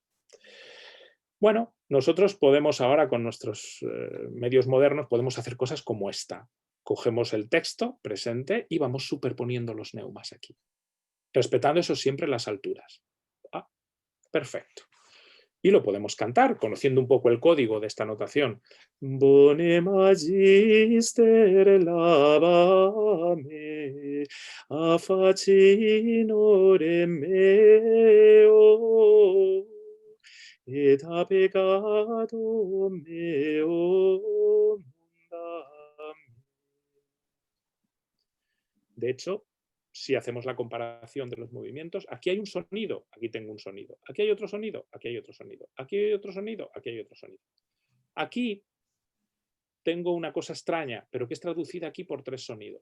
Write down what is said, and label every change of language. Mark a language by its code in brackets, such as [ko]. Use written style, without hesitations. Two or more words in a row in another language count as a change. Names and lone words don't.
[es] Bueno, nosotros podemos ahora, con nuestros medios modernos, podemos hacer cosas como esta. Cogemos el texto presente y vamos superponiendo los neumas aquí, respetando eso siempre las alturas. Ah, perfecto. Y lo podemos cantar, conociendo un poco el código de esta notación. [la] Bone magister lavame, a facinore meo, et a peccato meo mundam. [es] De hecho, si hacemos la comparación de los movimientos, aquí hay un sonido, aquí tengo un sonido, aquí hay otro sonido, aquí hay otro sonido, aquí hay otro sonido, aquí hay otro sonido. Aquí tengo una cosa extraña, pero que es traducida aquí por 3 sonidos.